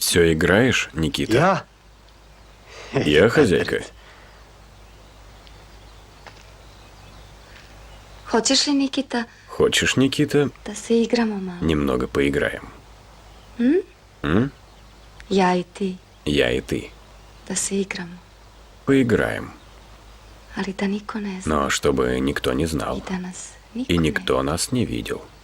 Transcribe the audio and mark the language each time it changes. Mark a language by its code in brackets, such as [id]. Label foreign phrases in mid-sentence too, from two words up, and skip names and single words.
[ru] Все играешь, Никита? [sr] Ja? [ru] Я хозяйка. [sr] Hoćeš li, Nikita, [ru] Хочешь, Никита, [sr] da se igramo malo? [ru] немного поиграем? [sr] Ja i ti, [ru] Я и ты. [sr] da se igramo. [ru] Поиграем. [sr] Ali da niko ne zna [ru] Но чтобы никто не знал. [sr] i da nas niko [ru] И [sr] ne [ru] никто нас не видел.